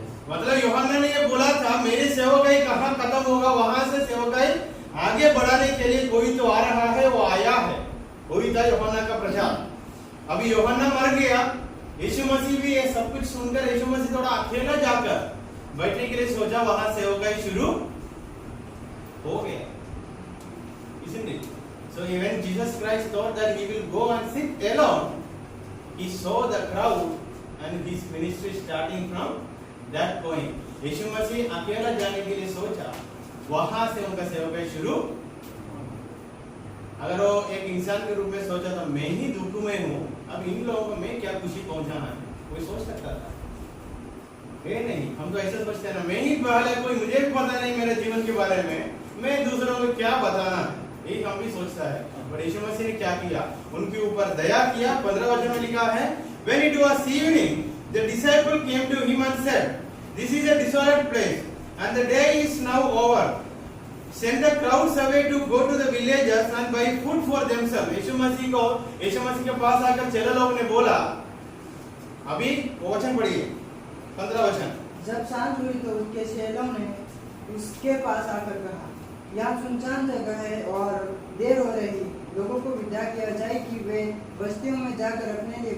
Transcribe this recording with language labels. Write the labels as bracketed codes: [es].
[hi] मतलब यूहन्ना ने ये बोला था, मेरी सेवकाई कहाँ खत्म होगा, वहां से सेवकाई आगे बढ़ाने के लिए कोई तो आ रहा है, वो आया है। वही था यूहन्ना का प्रचार। अभी यूहन्ना मर गया, यीशु मसीह भी ये सब कुछ सुनकर यीशु मसीह थोड़ा अकेला जाकर बैठने के लिए सोचा, वहां सेवकाई शुरू हो गया। [en] Isn't it? So when Jesus Christ thought that he will go and sit alone, he saw the crowd and his ministry starting from that point. [hi] यीशु मसीह अकेला जाने के लिए सोचा, वहां से उनका सेवकाई शुरू। अगर वो एक इंसान के रूप में सोचा था, मैं ही दुख में हूं, अब इन लोगों को मैं क्या खुशी पहुंचाना है, कोई सोच सकता था? नहीं, हम तो ऐसा सोचते हैं ना, मैं ही पहले, कोई मुझे भी पता नहीं मेरे जीवन के बारे में, मैं दूसरों को क्या बताना है, यही हम भी सोचता है। पर यीशु मसीह ने क्या किया, उनके ऊपर दया किया। 15 वचन में लिखा है, [en] when it was evening, the disciple came to him and said, this is a desolate place and the day is now over. Send the crowds away to go to the villages and buy food for themselves. [hi] यीशु मसीह के पास आकर चेले लोग ने बोला, अभी वो वचन पढ़िए 15 वचन। जब सांझ हुई तो उसके चेलों ने उसके पास आकर कहा, यहाँ सुनसान जगह है और देर हो रही, लोगों को विदा किया जाए कि वे बस्तियों में जाकर अपने लिए।